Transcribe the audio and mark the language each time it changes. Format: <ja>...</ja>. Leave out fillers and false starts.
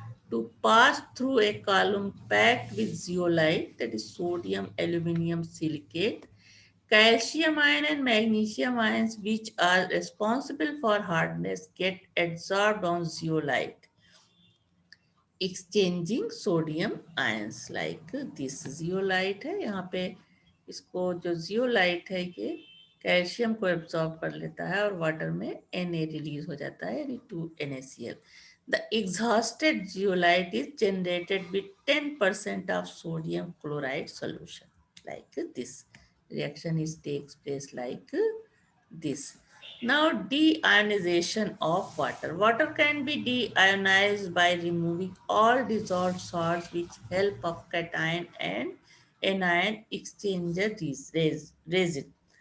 <en>to pass through a column packed with zeolite, that is sodium aluminum silicate, calcium ion and magnesium ions, which are responsible for hardness, get adsorbed on zeolite, exchanging sodium ions like this.</en> <hi>Zeolite है यहाँ पे, इसको जो zeolite है ये calcium को absorb कर लेता है और वाटर में Na रिलीज हो जाता है, यानी 2NaCl.</hi> <en>The exhausted zeolite is generated with 10% of sodium chloride solution like this. Reaction is takes place like this. Now, deionization of water. Water can be deionized by removing all dissolved salts with help of cation and anion exchanger resin.</en>